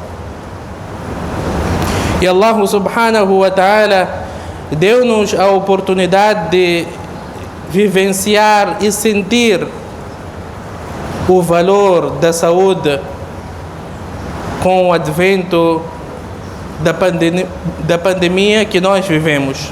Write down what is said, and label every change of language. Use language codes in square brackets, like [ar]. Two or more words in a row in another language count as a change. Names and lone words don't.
[pt] E [ar] الله سبحانه وتعالى [pt] deu-nos a oportunidade de vivenciar e sentir o valor da saúde com o advento da pandemia que nós vivemos.